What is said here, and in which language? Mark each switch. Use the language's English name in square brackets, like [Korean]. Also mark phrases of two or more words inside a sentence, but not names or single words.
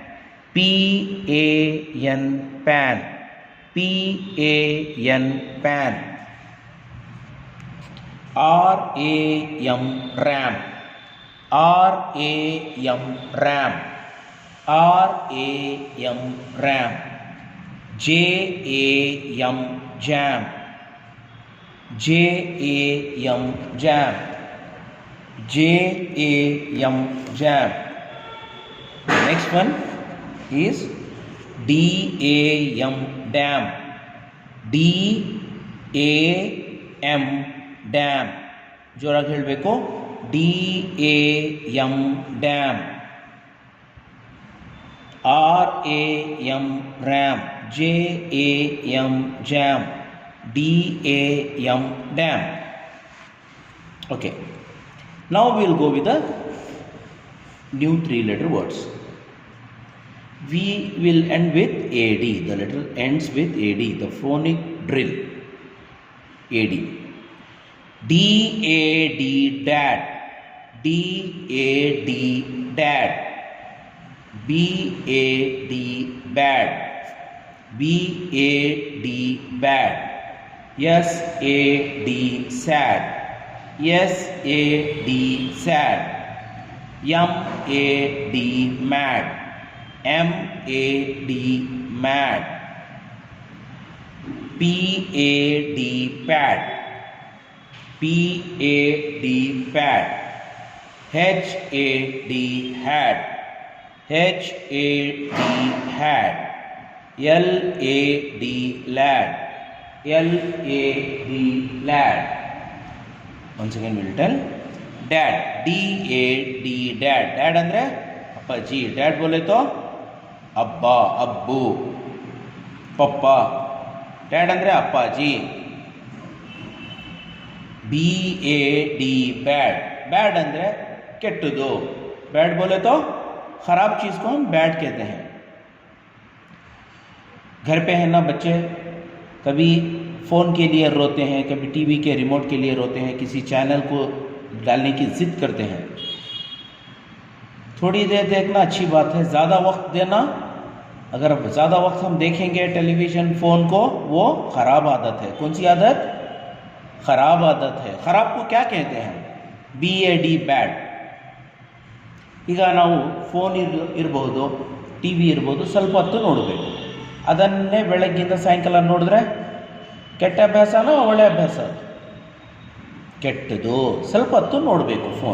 [English] PAN pan, PAN pan. RAM ram, RAM ram, RAM ram. JAM jam, JAM jam, JAM jam. Next one is DAM dam, DAM dam. [Kannada] ಜೋರಾಗಿ ಹೇಳಬೇಕು. [English] DAM dam. RAM ram, JAM jam, DAM dam. Okay. Now we will go with the new 3-letter words. We will end with AD. The letter ends with AD, the phonic drill. AD. D-A-D, dad. D-A-D, dad. B-A-D, bad. B-A-D, bad. S-A-D, sad. S-A-D, sad. M-A-D, mad. M-A-D, mad. P-A-D, pad. P-A-D, pad. H-A-D, had. H-A-D, had. L-A-D, lad. L-A-D, lad. Once again we will tell. Dad. D-A-D, dad. Dad [Kannada] ಅಂದ್ರೆ ಅಪ್ಪಾಜಿ. [Hindi] Dad बोले तो अब्बा, अब्बू, पापा. [English] Dad [Kannada] ಅಂದ್ರೆ ಅಪ್ಪಾಜಿ. [English] B-A-D, bad. [Kannada] बैड ಅಂದ್ರೆ ಕೆಟ್ಟದು. [Hindi] बैड बोले तो खराब चीज को हम बैड कहते हैं. घर पे है ना बच्चे, कभी फ़ोन के लिए रोते हैं, कभी टीवी के रिमोट के लिए रोते हैं, किसी चैनल को डालने की ज़िद करते हैं. थोड़ी देर देखना अच्छी बात है, ज़्यादा वक्त देना, अगर ज़्यादा वक्त हम देखेंगे टेलीविज़न फ़ोन को, वो ख़राब आदत है. कौन सी आदत? ख़राब आदत है. ख़राब को क्या कहते हैं? [English] B-A-D, ಬ್ಯಾಡ್. [Kannada] ಈಗ ನಾವು ಫೋನ್ ಇರ್ಬೋದು, ಟಿ ವಿ ಇರ್ಬೋದು, ಸ್ವಲ್ಪ ಹೊತ್ತು ನೋಡಬೇಕು. ಅದನ್ನೇ ಬೆಳಗ್ಗಿಂದ ಸಾಯಂಕಾಲ ನೋಡಿದ್ರೆ ಕೆಟ್ಟ ಅಭ್ಯಾಸನೋ ಒಳ್ಳೆಯ ಅಭ್ಯಾಸ? ಕೆಟ್ಟದು. ಸ್ವಲ್ಪ ಹೊತ್ತು ನೋಡಬೇಕು ಫೋನ್.